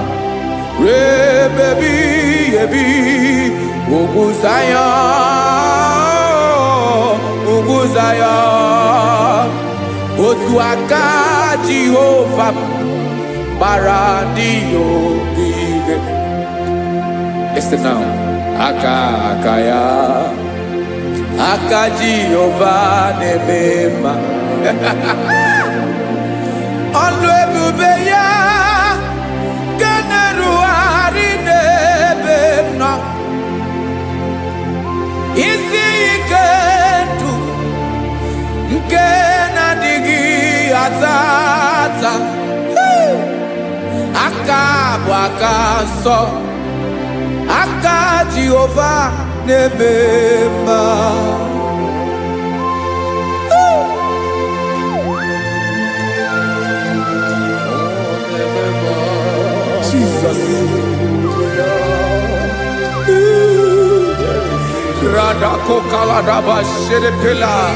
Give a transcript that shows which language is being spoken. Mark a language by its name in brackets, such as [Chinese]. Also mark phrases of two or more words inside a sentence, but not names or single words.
[Igbo] Rebebi ebi ugwu Zion, ugwu Zion. Otu aka Jehova gbara ndị ogige. [English] Listen now. [Igbo] Aka ya. Aka Jehova na-eme mma. Ọlụ ebube ya ga na-erugharị n'ebe m nọ. Isi ike ndụ nke na-adịghị ata ata. Aka bụ aka nsọ. Aka Jehova na-eme mma. Jesus. Radako kaladaba shedepela.